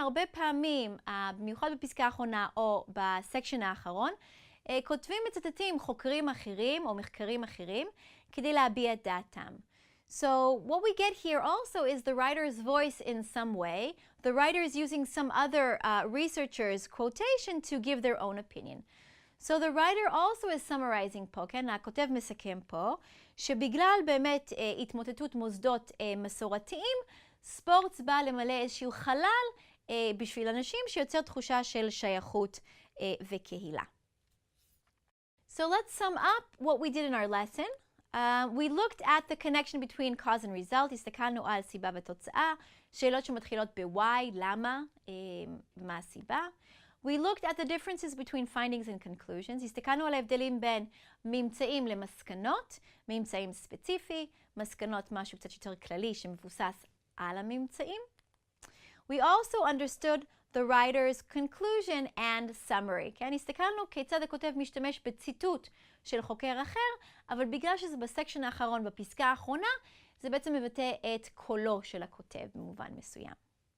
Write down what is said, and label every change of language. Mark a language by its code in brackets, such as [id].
[he] הרבה פעמים, במיוחד בפסקה האחרונה או בסקשן האחרון, כותבים מצטטים חוקרים אחרים או מחקרים אחרים כדי להביע את דעתם. [en] So what we get here also is the writer's voice in some way. The writer is using some other researcher's quotation to give their own opinion. So the writer also is summarizing [he] פה, כן? הכותב מסכם פה, שבגלל באמת התמוטטות מוסדות מסורתיים, ספורט בא למלא איזשהו חלל בשביל אנשים שיוצר תחושה של שייכות וקהילה. [en] So let's sum up what we did in our lesson. We looked at the connection between cause and result, [he] הסתכלנו על סיבה ותוצאה, שאלות שמתחילות ב-why, למה, מה הסיבה. [en] We looked at the differences between findings and conclusions, [he] הסתכלנו על ההבדלים בין ממצאים למסקנות, ממצאים ספציפי, מסקנות משהו קצת יותר כללי שמבוסס על הממצאים. [en] We also understood the writer's conclusion and summary. [he] כן? הסתכלנו כיצד הכותב משתמש בציטוט של חוקר אחר, אבל בגלל שזה בסקשן האחרון, בפסקה האחרונה, זה בעצם מבטא את קולו של הכותב במובן מסוים.